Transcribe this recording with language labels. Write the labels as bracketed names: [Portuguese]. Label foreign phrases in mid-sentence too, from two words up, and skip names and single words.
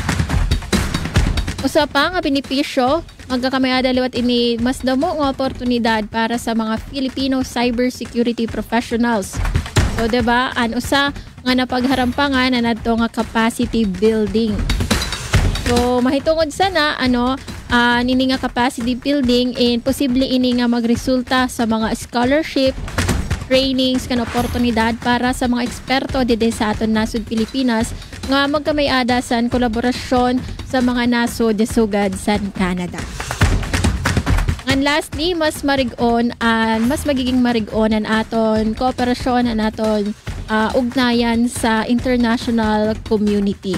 [Waray] Usa pa nga benepisyo magkakamayada liwat ini mas damo nga oportunidad para sa mga [English] Filipino cybersecurity professionals. [Waray] So diba, usa nga napagharampangan na nadto nga [English] capacity building. [Waray] So mahitungod sana nini nga [English] capacity building [Waray] and posible ini nga magresulta sa mga scholarship, trainings kan oportunidad para sa mga eksperto dide sa aton nasod Pilipinas nga magkamay-ada sa kolaborasyon sa mga nasod sugad sa Canada. And lastly, mas magiging marig-on ang aton kooperasyon, ang aton ugnayan sa [English] international community.